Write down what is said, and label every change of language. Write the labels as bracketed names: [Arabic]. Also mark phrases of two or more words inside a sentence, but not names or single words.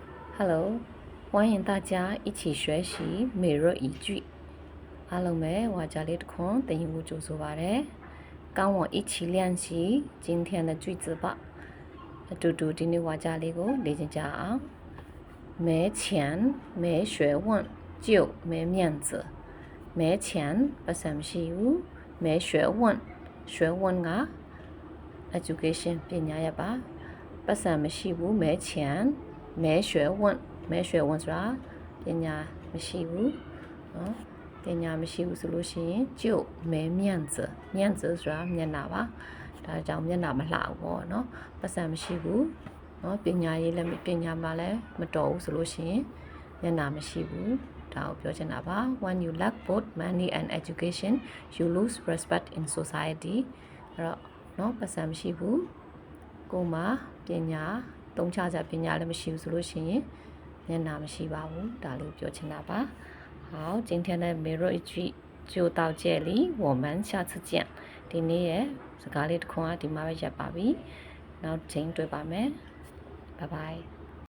[Chinese] Hello，欢迎大家一起学习每日一句。 [Burmese] အားလုံးပဲဝါကြလေးတစ်ခွန်းသင်ယူမှုကြိုဆိုပါရစေ။ [Chinese] 跟我一起练习今天的句子吧。 [Burmese] အတူတူဒီနေ့ဝါကြလေးကိုလေ့ကျင့်ကြအောင်။ [Chinese] 没钱没学问就没面子。没钱 [Burmese] ပတ်စံမရှိဘူး။ [Chinese] 没学问学问 [Burmese] က education ပညာရပ်ပါ။ပတ်စံမရှိဘူး [Chinese] 没钱没学问没学问 [Burmese] ဆိုတာပညာမရှိဘူးနော်ပ ညာမရှိဘူးဆိုလို့ရှိရင် [Chinese] 就没面子面子 [Burmese] ဆိုတာမျက်နှာပါဒါကြောင့်မျက်နှာမလှဘူးပေါ့နော်ပတ်စံမရှိဘူးနော် ပညာရေးလည်းပညာမှလည်းမတော်ဘူးဆိုလို့ရှိရင်မျက်နှာမရှိဘူးဒါကိုပြောချင် တာပါ [English] when you lack both money and education you lose respect in society [Burmese] အဲ့တော့နော်ပတ်စံမရှိဘူးကိုမှပညာသုံးချကြပညာလည်းမရှိဘူးဆိုလို့ရှိရင်မျက်နှာမရှိပါဘူးဒါလေးပြောချင်တာပါ [Chinese] 好今天的每日一句就到这里我们下次见 [Burmese] ဒီနေ့ရဲ့စကားလေးတစ်ခွန်းကဒီမှာပဲရပ်ပါပြီနောက်ချိန်တွေ့ပါမယ် [English] bye bye